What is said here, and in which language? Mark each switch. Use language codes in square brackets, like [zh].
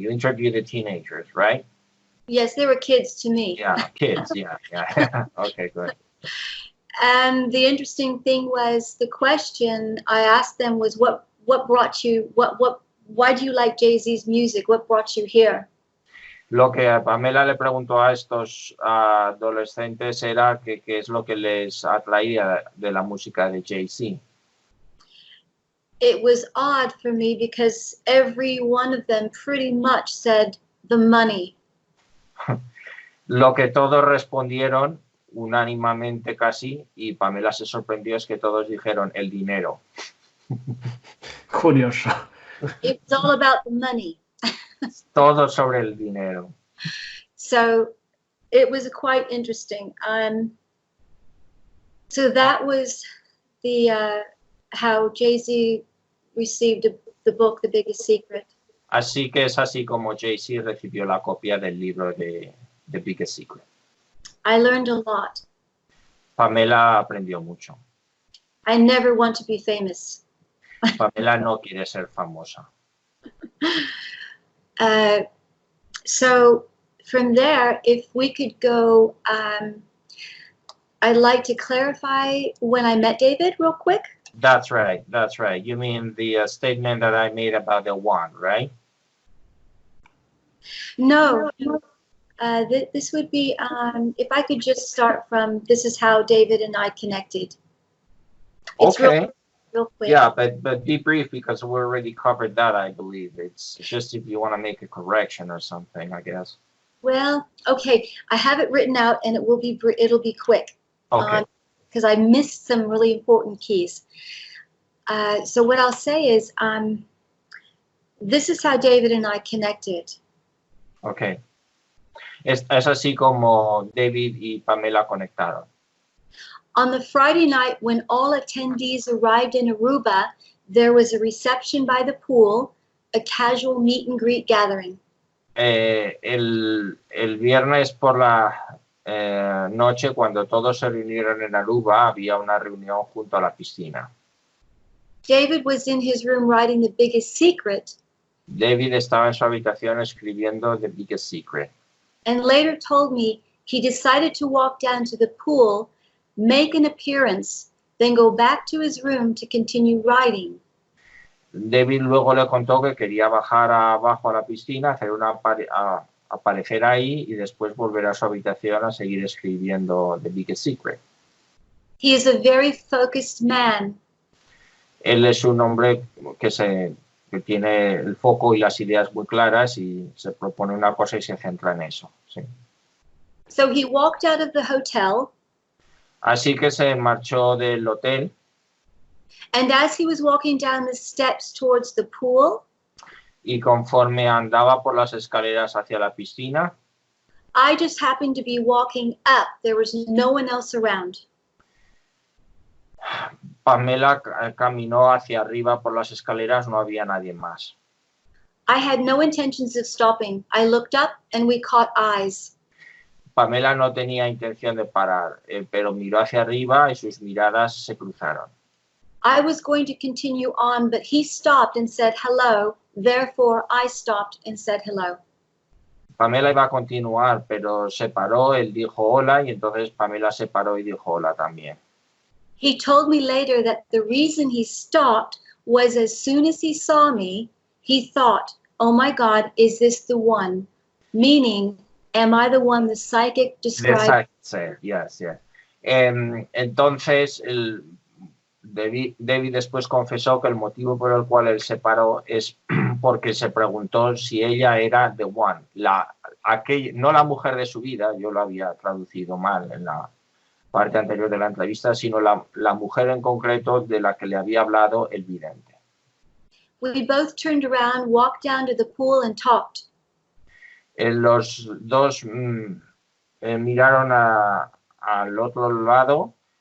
[en] You interviewed the teenagers, right? Yes, they were kids to me. Yeah, kids, yeah. Okay, good. And the interesting thing was the question I asked them was, what brought you, why do you like Jay-Z's music? What brought you here? [es] Lo que Pamela le preguntó a estos adolescentes era qué es lo que les atraía de la música de Jay-Z. [en] It was odd for me because every one of them pretty much said the money. [es] Lo que todos respondieron unánimemente casi, y Pamela se sorprendió, es que todos dijeron el dinero. Curioso. [en] It was all about the money. [es] Todo sobre el dinero. [en] So it was quite interesting. So that was the how Jay-Z received the book, The Biggest Secret. [es] Así que es así como Jay-Z recibió la copia del libro de The Biggest Secret. [en] I learned a lot. [es] Pamela aprendió mucho. [en] I never want to be famous. [es] Pamela no quiere ser famosa. [en] So from there, if we could go, I'd like to clarify when I met David real quick. That's right, that's right. You mean the statement that I made about the one, right? No. This would be, if I could just start from, this is how David and I connected. It's okay. Real quick. Yeah, but be brief because we already covered that, I believe. It's just if you want to make a correction or something, I guess. Well, okay, I have it written out and it'll be quick. Okay. Because I missed some really important keys. So what I'll say is, this is how David and I connected. Okay. [es] Es así como David y Pamela conectaron. [en] On the Friday night when all attendees arrived in Aruba, there was a reception by the pool, a casual meet and greet gathering. [es] El viernes por la noche, cuando todos se reunieron en Aruba, había una reunión junto a la piscina. [en] David was in his room writing The Biggest Secret. [es] David estaba en su habitación escribiendo The Biggest Secret. [en] And later told me he decided to walk down to the pool, make an appearance, then go back to his room to continue writing. [es] David luego le contó que quería bajar abajo a la piscina, hacer aparecer ahí y después volver a su habitación a seguir escribiendo The Biggest Secret. [en] He is a very focused man. [es] Él es un hombre que tiene el foco y las ideas muy claras y se propone una cosa y se centra en eso. Sí. [en] So he walked out of the hotel. [es] Así que se marchó del hotel. [en] And as he was walking down the steps towards the pool, [es] y conforme andaba por las escaleras hacia la piscina, [en] I just happened to be walking up. There was no one else around. [es] Pamela caminó hacia arriba por las escaleras, no había nadie más. [en] I had no intentions of stopping. I looked up and we caught eyes. [es] Pamela no tenía intención de parar, pero miró hacia arriba y sus miradas se cruzaron. [en] I was going to continue on, but he stopped and said hello. Therefore, I stopped and said hello. [es] Pamela iba a continuar, pero se paró, él dijo hola y entonces Pamela se paró y dijo hola también. [en] He told me later that the reason he stopped was as soon as he saw me, he thought, oh my God, is this the one? Meaning, am I the one the psychic described? Yes. [es] Entonces, David después confesó que el motivo por el cual él se paró es porque se preguntó si ella era [en] the one, [es] no la mujer de su vida, yo lo había traducido mal en la parte anterior de la entrevista, sino la mujer en concreto de la que le había hablado el vidente. [en] We both turned around, walked down to the pool and talked. [es] Los dos miraron al otro lado.